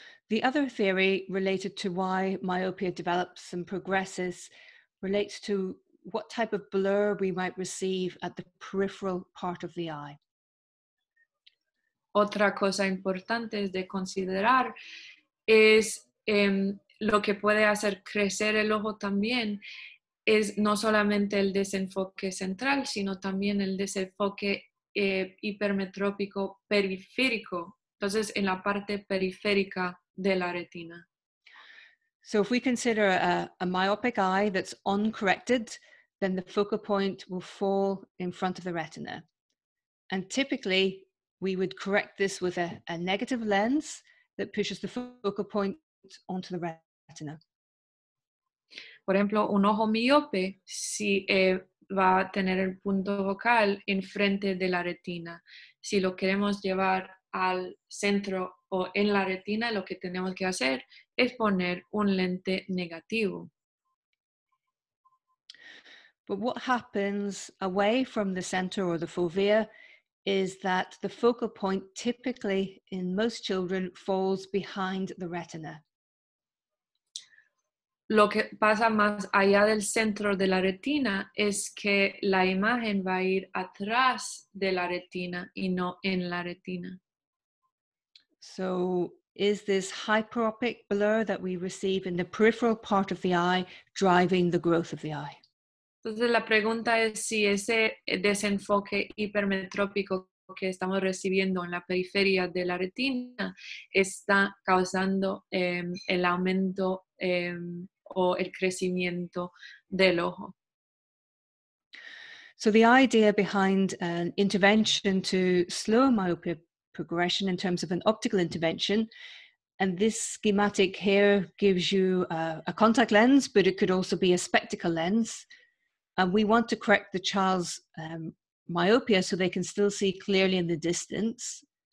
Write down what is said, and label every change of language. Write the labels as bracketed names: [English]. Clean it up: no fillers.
[English] The other theory related to why myopia develops and progresses relates to what type of blur we might receive at the peripheral part of the eye. [Spanish] Otra cosa importante de considerar es lo que puede hacer crecer el ojo también es no solamente el desenfoque central, sino también el desenfoque hipermetrópico periférico, entonces en la parte periférica de la retina. [English] So if we consider a myopic eye that's uncorrected, then the focal point will fall in front of the retina. And typically, we would correct this with a negative lens that pushes the focal point onto the retina. [Spanish] Por ejemplo, un ojo miope si, va a tener el punto focal enfrente de la retina. Si lo queremos llevar al centro o en la retina, lo que tenemos que hacer es poner un lente negativo. [English] But what happens away from the center or the fovea is that the focal point typically in most children falls behind the retina. [Spanish] Lo que pasa más allá del centro de la retina es que la imagen va a ir atrás de la retina y no en la retina. [English] So is this hyperopic blur that we receive in the peripheral part of the eye driving the growth of the eye? [Spanish] Entonces la pregunta es si ese desenfoque hipermetrópico que estamos recibiendo en la periferia de la retina está causando el aumento o el crecimiento del ojo. [English] So the idea behind an intervention to slow myopia progression in terms of an optical intervention, and this schematic here gives you a contact lens, but it could also be a spectacle lens. And we want to correct the child's myopia so they can still see clearly in the distance.